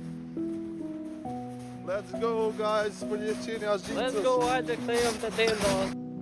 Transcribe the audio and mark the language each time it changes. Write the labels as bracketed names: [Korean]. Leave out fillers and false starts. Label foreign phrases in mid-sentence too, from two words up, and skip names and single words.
[English] Let's go guys, [Albanian] për liçeni Azhincës. [English] Let's go, [Albanian] hajde këthejmë të tenda.